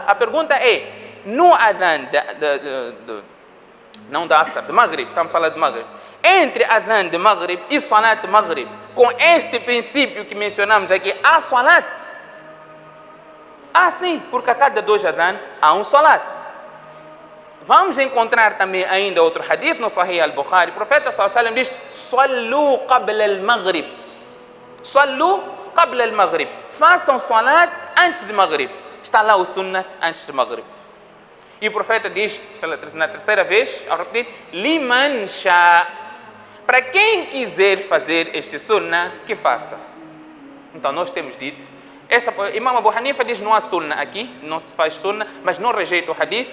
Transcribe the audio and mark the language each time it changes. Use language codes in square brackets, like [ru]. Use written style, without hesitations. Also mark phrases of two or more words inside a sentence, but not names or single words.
[pt] A pergunta é, no adhan não da asr, de Maghrib, estamos falando de Maghrib. Entre adhan de Maghrib e salat de Maghrib, com este princípio que mencionamos aqui, há salat? Ah, sim, porque a cada 2 adhan há um salat. Vamos encontrar também ainda outro hadith no Sahih al-Bukhari. O profeta [ar] صلى الله عليه وسلم diz, صلوا قبل المغرب. صلوا قبل المغرب. [pt] Façam salat antes de Maghrib. Está lá o sunnat antes de Maghrib. E o profeta diz, na terceira vez, ao repetir, [ar] لمن شاء. [pt] Para quem quiser fazer este sunnah, que faça. Então, nós temos dito, Imam Abu Hanifa diz, não há sunnah aqui, não se faz sunnah, mas não rejeita o hadith.